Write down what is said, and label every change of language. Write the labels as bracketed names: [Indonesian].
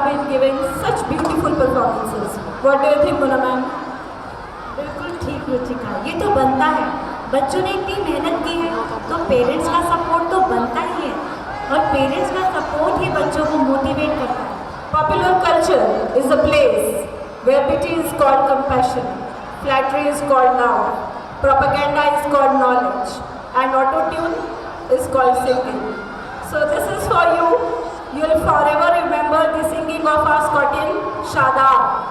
[English] giving such beautiful performances. What do you think, Mona ma'am? [Hindi] बिल्कुल ठीक रुचिका, ये तो बनता है। बच्चों ने इतनी मेहनत की है तो पेरेंट्स का सपोर्ट तो बनता ही है, और पेरेंट्स का सपोर्ट ही बच्चों को मोटिवेट करता है। [English] Popular culture is a place where pity is called compassion, flattery is called love, propaganda is called knowledge, and auto-tune is called singing. So this is for you. You'll forever remember the singing of our Scotian Shadab.